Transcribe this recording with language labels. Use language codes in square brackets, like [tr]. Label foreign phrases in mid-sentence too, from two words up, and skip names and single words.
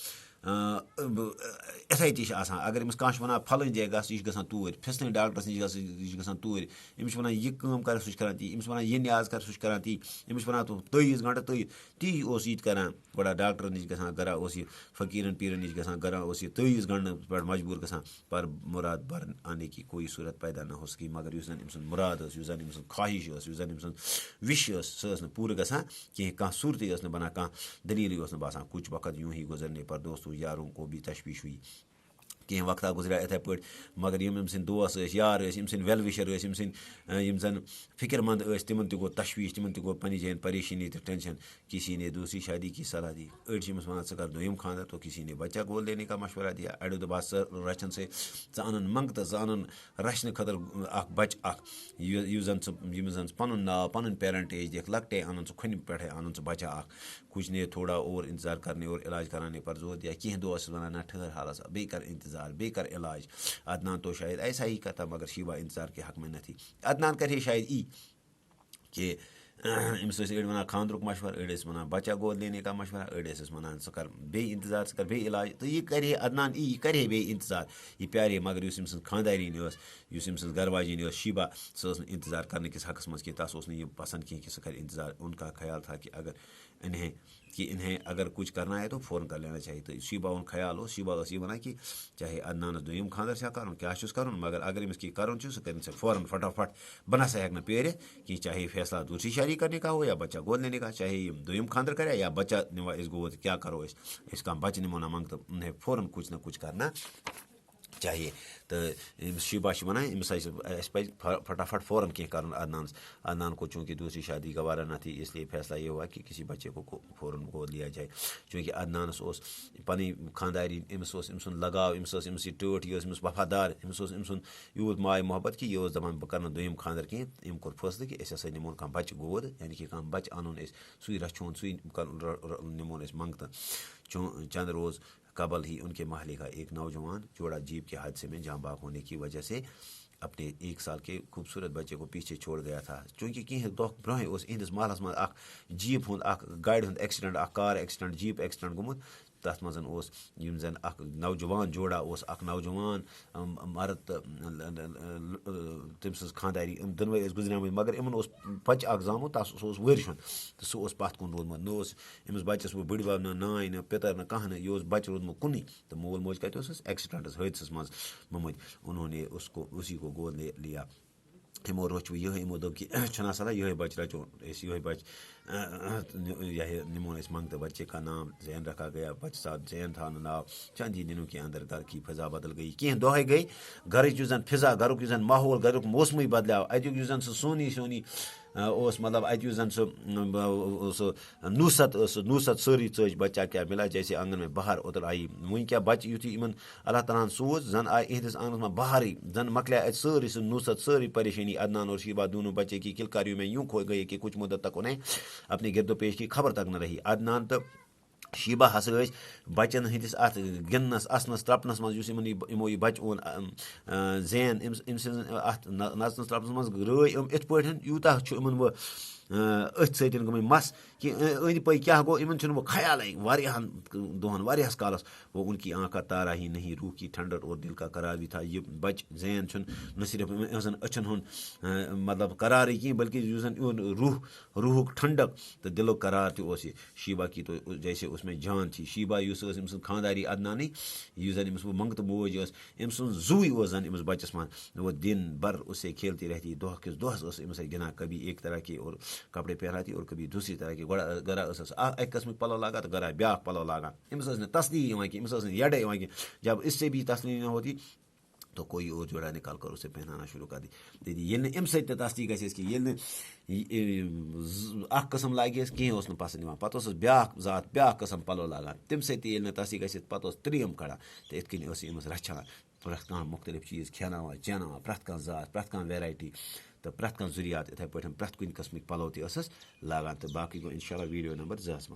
[ks] یِتھَے تہِ چھِ آسان اگر أمِس کانٛہہ چھُ وَنان پھلٲنۍ جایہِ گژھ یہِ چھِ گژھان توٗرۍ فِستٲنۍ ڈاکٹرَس نِش گژھ یہِ چھِ گژھان توٗرۍ أمِس چھِ وَنان یہِ کٲم کَر سُہ چھِ کَران تی أمِس وَنان یہِ نیاز کَر سُہ چھِ کَران تی أمِس چھِ وَنان تٲیٖز گنٛڈٕ تی اوس یہِ تہِ کَران گۄڈٕ ڈاکٹرَن نِش گژھان گرا اوس یہِ فقیٖرَن پیٖرَن نِش گژھان گرا اوس یہِ تٲیٖز گنٛڈنہٕ پٮ۪ٹھ مجبوٗر گژھان [ur] پر مُراد بَرن آنے کی کوئی صوٗرت پیدا نہ ہو سکی [ks] مگر یُس زَن أمۍ سُنٛد مُراد ٲس یُس زَن أمۍ سٕنٛز خواہِش ٲس یُس زَن أمۍ سٕنٛز وِش ٲس سۄ ٲس نہٕ پوٗرٕ گژھان کینٛہہ کانٛہہ صوٗرتٕے ٲس نہٕ بَنان کانٛہہ دٔلیٖلٕے اوس نہٕ باسان [ur] کُچھ وقت یوٗں ہی گُزرنے پر دوستو یاروں کو بھی تشویش ہوئی [ks] کینٛہہ وقتہ گُزریٛا یِتھَے پٲٹھۍ مگر یِم أمۍ سٕنٛدۍ دوس ٲسۍ یار ٲسۍ یِم سٕنٛدۍ وٮ۪ل وِشَر ٲسۍ یِم سٕنٛدۍ یِم زَن فِکِر منٛد ٲسۍ تِمَن تہِ گوٚو تشویٖش تِمَن تہِ گوٚو پنٛنہِ جایَن پریشٲنی تہٕ ٹٮ۪نشَن [ur] کسی نے دوسری شادی کی صلاح دی [ks] أڑۍ چھِ أمِس وَنان ژٕ کَر دوٚیِم خانٛدر [ur] تو کسی نے بچہ گول دینے کا مشورہ دیا [ks] اَڑیو دوٚپ ژٕ رَچھَن سۭتۍ ژٕ اَنُن منٛگتہٕ ژٕ اَنُن رَچھنہٕ خٲطرٕ اَکھ بَچہٕ اَکھ یُس زَن ژٕ ییٚمِس زَن ژٕ پَنُن ناو پَنُن پیرَنٹیج دِکھ لۄکٹے اَنُن ژٕ کھۄنہِ پٮ۪ٹھَے اَنُن ژٕ بَچہ اَکھ [ur] کُچھ نے تھوڑا اور اِنتظار کَرنے اور علاج کَرانے پر زور دیا [ks] کینٛہہ دۄہ ٲسٕس وَنان نہ ٹھٔہر حالَس بیٚیہِ کَر اِنتظار بیٚیہِ کَر علاج [ur] عدنان تو شاید ایسا ہی کَتھا مگر شیٖبا اِنتظار کے حق میں نہ تھی [ks] عدنان کَرِ ہے شاید یی کہِ أمِس ٲسۍ أڑۍ وَنان خاندرُک مشوَرٕ أڑۍ ٲسۍ وَنان [ur] بَچہ گول دینے کا مشوَرہ [ks] أڑۍ ٲسِس وَنان ژٕ کَر بیٚیہِ اِنتظار ژٕ کَر بیٚیہِ علاج تہٕ یہِ کَرِ ہے عدنان یی یہِ کَرِ ہے بیٚیہِ اِنتظار یہِ پیارے مگر یُس أمۍ سٕنٛز خاندارِنۍ ٲس یُس أمۍ سٕنٛز گرواجِنۍ ٲس شیٖبا سۄ ٲس نہٕ اِنتظار کَرنہٕ کِس حقَس منٛز کینٛہہ تَس اوس نہٕ یہِ پَسنٛد کینٛہہ کہِ سُہ کَرِ اِنتظار [ur] اُن کا خیال تھا کہِ اگر اِنہیں اگر کُچھ کرنا ہے تو فوراً کر لینا چاہیے [ks] تہٕ شیٖبا ہُنٛد خیال اوس شیٖبا ٲس یہِ وَنان کہِ چاہے عدنانَس دوٚیِم خاندر چھا کَرُن کیٛاہ چھُس کَرُن مگر اگر أمِس کینٛہہ کَرُن چھُ سُہ کٔرِنۍ ژےٚ فوراً فٹافٹ بہٕ نہ سا ہٮ۪کہٕ نہٕ پیٲرِتھ کینٛہہ [ur] چاہے فیصلہ دوٗسری شادی کرنے کا ہو یا بچہ گول دینے کا [ks] چاہے یِم دوٚیِم خاندر کَریا یا بچہ نِوا أسۍ گوٚو کیٛاہ کَرو أسۍ کانٛہہ بَچہٕ نِمو نہ منٛگتہٕ [ur] اُنہیں فوراً کُچھ نہ کُچھ کرنا چاہیے [ks] تہٕ أمِس شیٖبا چھِ وَنان أمِس اَسہِ پَزِ فٹافٹ فوراً کینٛہہ کَرُن [ur] عدنان کو چوٗنٛکہِ دوسری شادی گوارا نہ تھی اس لیے فیصلہ یہ ہوا کہ کسی بچے کو فوراً گول دیا جائے [ks] چوٗنٛکہِ عدنانَس اوس پَنٕنۍ خاندارِنۍ أمِس اوس أمۍ سُنٛد لگاو أمِس ٲس أمِس یہِ ٹٲٹھ یہِ ٲس أمِس وفادار أمِس اوس أمۍ سُنٛد یوٗت ماے محبت کہِ یہِ اوس دَپان بہٕ کَرٕ نہٕ دوٚیِم خاندر کینٛہہ أمۍ کوٚر فٲصلہٕ کہِ أسۍ ہسا نِمون کانٛہہ بَچہٕ گود یعنی کہِ کانٛہہ بَچہٕ اَنُن أسۍ سُے رَچھون سُے نِمون أسۍ منٛگتہٕ [ur] چند روز قبل ہی ان کے محلے کا ایک نوجوان جوڑا جیپ کے حادثے میں جاں باغ ہونے کی وجہ سے اپنے 1 سال کے خوبصورت بچے کو پیچھے چھوڑ گیا تھا [ks] چوٗنٛکہِ کینٛہہ دۄہ برونٛہٕے اوس یِہنٛدِس محلَس منٛز اکھ جیٖپ ہُنٛد اکھ گاڑِ ہُنٛد ایٚکسِڈنٛٹ اکھ [en] car accident jeep accident [ks] گوٚمُت تَتھ منٛز اوس یِم زَن اکھ نوجوان جوڑا اوس اکھ نوجوان مرد تہٕ تٔمۍ سٕنٛز خانداری یِم دۄنوَے ٲسۍ گُزریمٕتۍ مگر یِمن اوس بَچہٕ اکھ زامُت سُہ اوس ؤرۍ ہُنٛد تہٕ سُہ اوس پَتھ کُن روٗدمُت نہ اوس أمِس بَچَس وۄنۍ بٕڈۍ بَب نہ نانۍ نہ پِتٕر نہ کانٛہہ نہٕ یہِ اوس بَچہٕ روٗدمُت کُنُے تہٕ مول موج کَتہِ اوسُس ایٚکسِڈنٛٹَس حٲدثَس منٛز مٔمٕتۍ [ur] اُنہوں نے اُسی کو گود لیا [ks] یِمو روٚچھ وۄنۍ یِہوٚے یِمو دوٚپ کہِ چھُنہ صلاح یِہوٚے بَچہٕ رَچون أسۍ یِہوٚے بَچہٕ یہِ نِمون أسۍ منٛگتہٕ [ur] بَچے کا نام زین رکھا گیا [ks] بَچہٕ ساتھ زین تھاو نہٕ ناو [ur] چند ہی دِنوں کہِ اندر گرٕ کی فضا بدل گٔیی [ks] کینٛہہ دۄہَے گٔے گَرٕچ یُس زَن فِضا گَرُک یُس زَن ماحول گَریُک موسمٕے بدلیو اَتیُک یُس زَن سُہ سونی اوس مطلب اَتہِ یُس زَن سُہ نوٗست سٲرٕے ژٔج بَچہ کیٛاہ مِلا [ur] جیسے آنٛگن میں بہار اوتر آیی [ks] وٕنۍ کیٛاہ بَچہِ یُتھُے یِمن اللہ تعالیٰ ہن سوٗز زَن آیہِ یِہنٛدِس آنٛگنَس منٛز بہارٕے زَن مۄکلے اَتہِ سٲرٕے سُہ نوٗست سٲرٕے پریشٲنی [ur] عدنان اور شیٖبا دوٗنوں بچے کی کِلکاریوں میں یوٗں کھو گٔے کہ کُچھ مُدت تک اُنہیں اپنے گرد و پیش کی خبر تک نہ رہی [ks] عدنان تہٕ شیٖبا ہسا ٲسۍ بَچَن ہٕنٛدِس اَتھ گِنٛدنَس اَسنَس ترٛپنَس منٛز یُس یِمو یہِ بَچہٕ اوٚن زین أمۍ سٕنٛز اَتھ نَژنَس ترٛپنَس منٛز رٲے یِم یِتھ پٲٹھۍ یوٗتاہ چھُ یِمَن وۄنۍ أتھۍ سۭتۍ گٔمٕتۍ مَس کہِ أنٛدۍ پٔکۍ کیٛاہ گوٚو یِمَن چھُنہٕ وۄنۍ خیالٕے واریاہَن دۄہَن واریاہَس کالَس [ur] وہ ان کی آنکھا تارا ہی نہیں روح کی ٹھنڈر اور دل کا قرار بھی تھا [ks] یہِ بَچہٕ زین چھُنہٕ نہ صرف یِہٕنٛزَن أچھَن ہُنٛد مطلب قرارٕے کینٛہہ بٔلکہِ یُس زَن یِہُنٛد روٗحُک ٹھنڈک تہٕ دِلُک قرار تہِ اوس یہِ [ur] شیٖبا کی تو جیسے [ks] اوس مےٚ جان تھی شیٖبا یُس ٲس أمۍ سٕنٛز خانداری عدنانٕے یُس زَن أمِس وۄنۍ منٛگتہٕ موج ٲس أمۍ سٕنٛز زُوٕے اوس زَن أمِس بَچَس منٛز [ur] وہ دِن بَر اُسے کھیلتی رہتی [ks] دۄہ کِس دۄہَس ٲس أمِس سۭتۍ گِنٛدان [ur] کبھی ایک طرح کے [ks] اور کپڑے پہناتی اور کبھی دوٗسری طرح کے گۄڈٕ گرا ٲسٕس اَکہِ قٕسمٕکۍ پَلو لاگان تہٕ گرا بیٛاکھ پَلو لاگان أمِس ٲس نہٕ تسلی یِوان کینٛہہ أمِس ٲس نہٕ یَڈَے یِوان کینٛہہ [ur] جب اس سے بھی تسلی نہ ہوتی تو کوئی اور جوڑا نِکال کر اُسے پہنانا شروع کر دی [ks] ییٚلہِ نہٕ اَمہِ سۭتۍ تہِ تسلی گژھِ اَسہِ کینٛہہ ییٚلہِ نہٕ اکھ قٕسٕم لاگہِ اَسہِ کینٛہہ اوس نہٕ پسنٛد یِوان پَتہٕ اوسُس بیٛاکھ ذات بیٛاکھ قٕسٕم پَلو لاگان تَمہِ سۭتۍ تہِ ییٚلہِ نہٕ تسلی گژھِ پَتہٕ اوس ترٛیٚیِم کَڑان تہٕ یِتھ کٔنۍ ٲس یہِ أمِس رَچھان پرٛٮ۪تھ کانٛہہ مُختلِف چیٖز کھٮ۪ناوان چیناوان پرٛٮ۪تھ کانٛہہ ذات پرٛٮ۪تھ کانٛہہ ویرایٹی تہٕ پرٛٮ۪تھ کانٛہہ ضروٗریات یِتھے پٲٹھۍ پرٛٮ۪تھ کُنہِ قٕسمٕکۍ پَلو تَس لاگان تہٕ باقی گوٚو اِنشاءاللہ [en] video number [ks] 2 منٛز.